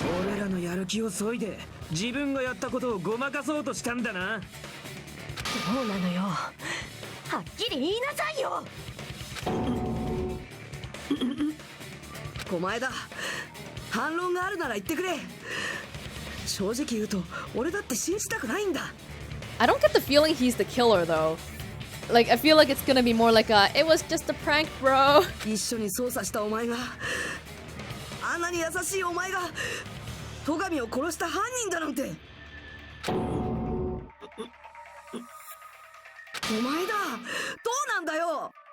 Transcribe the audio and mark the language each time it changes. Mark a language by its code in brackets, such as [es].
[ja] 俺らのやる気を削いで自分がやったことをごまかそうとしたんだな。どうなのよ、はっきり言いなさいよ。狛江田、反論があるなら言ってくれ。正直言うと俺だって信じたくないんだ。 [en] I don't get the feeling he's the killer though. Like, I feel like it's gonna be more like a, it was just a prank, bro. [ja] 一緒に捜査したお前が、あんなに優しいお前が戸上を殺した犯人だなんて。お前だ、どうなんだよ。